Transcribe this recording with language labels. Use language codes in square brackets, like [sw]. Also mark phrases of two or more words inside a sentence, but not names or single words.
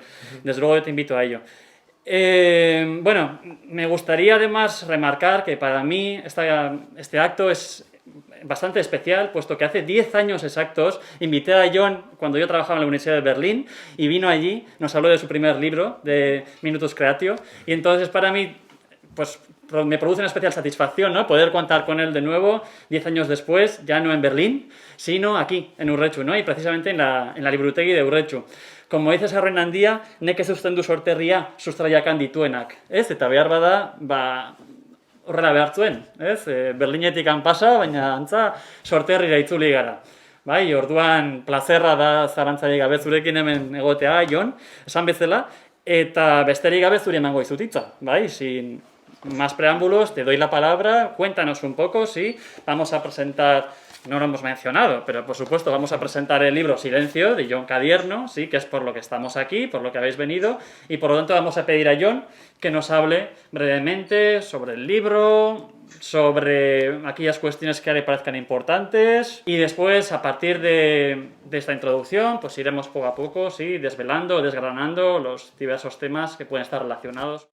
[es] Desde luego yo te invito a ello. Bueno, me gustaría además remarcar que para mí este acto es bastante especial, puesto que hace 10 años exactos invité a Jon cuando yo trabajaba en la Universidad de Berlín y vino allí, nos habló de su primer libro, de Minutus Creatio, y entonces para mí, pues me produce una especial satisfacción, ¿no?, poder contar con él de nuevo 10 años después, ya no en Berlín, sino aquí, en Urretxu, ¿no?, y precisamente en la Liburutegi de Urretxu. Como dice [eu] Sarren handia, nekez uzten du sorterria sustraiakan dituenak, ez? Eta behar bada, horrela behar zuen, ez? Berlinetik pasa, baina antza sorterrira itzuli gara. Bai, orduan plazerra da zarantzailerik gabe zurekin hemen egotea, Jon, esan bezala, eta besterik gabe zuri emango dizut hitza, bai, [es] sin más preámbulos, te doy la palabra, cuéntanos un poco, sí, vamos a presentar, no lo hemos mencionado, pero por supuesto vamos a presentar el libro Silencio, de Jon Cadierno, sí, que es por lo que estamos aquí, por lo que habéis venido, y por lo tanto vamos a pedir a Jon que nos hable brevemente sobre el libro, sobre aquellas cuestiones que le parezcan importantes, y después, a partir de esta introducción, pues iremos poco a poco, sí, desgranando los diversos temas que pueden estar relacionados.